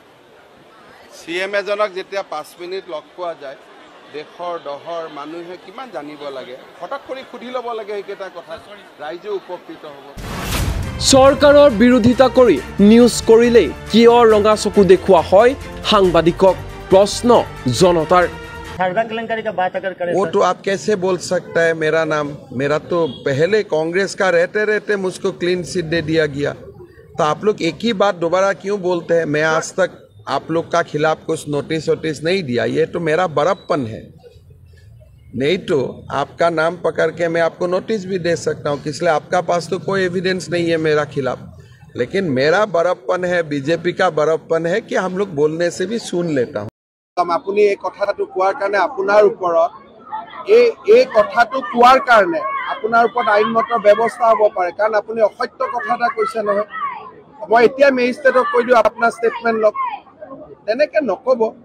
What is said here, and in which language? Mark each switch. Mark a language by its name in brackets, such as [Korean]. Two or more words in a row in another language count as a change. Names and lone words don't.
[Assamese] CM এজনক যেতিয়া 5 মিনিট লগ পোৱা যায়, দেশৰ দহৰ মানুহে কিমান জানিব লাগে, হঠাৎ কৰি সুধি ল'ব লাগে সেইকেইটা কথা, ৰাইজেও উপকৃত হ'ব। চৰকাৰৰ বিৰোধিতা কৰি নিউজ কৰিলেই কিয় ৰঙা চকু দেখুওৱা হয় সাংবাদিকক? প্ৰশ্ন জনতাৰ। [Hindi] वो तो आप कैसे बोल सकता है मेरा नाम? मेरा तो पहले कांग्रेस का रहते रहते मुझको [English] clean chit [Hindi] दे दिया गया। तो आप लोग एक ही बात दोबारा क्यों बोलते हैं? मैं आज तक आप लोग का खिलाफ कुछ नोटिस नहीं दिया। ये तो मेरा बड़प्पन है। नहीं तो आपका नाम पकड़ के मैं आपको नोटिस भी दे सकता हूँ, इसलिए आपका पास तो कोई एविडेंस नहीं है मेरा खिलाफ। लेकिन मेरा बड़प्पन है, बीजेपी का बड़प्पन है कि हम लोग बोलने से भी सुन लेता हूँ। [Assamese] আপুনি এই কথাটো কোৱাৰ কাৰণে আপোনাৰ ওপৰত এই কথাটো কোৱাৰ কাৰণে আপোনাৰ ওপৰত আইনমত ব্যৱস্থা হ'ব পাৰে, কাৰণ আপুনি অসত্য কথা এটা কৈছে নহয়। মই এতিয়া মেজিষ্ট্ৰেটক কৈ দিওঁ আপোনাৰ ষ্টেটমেণ্ট লওক। তেনেকৈ নক'ব।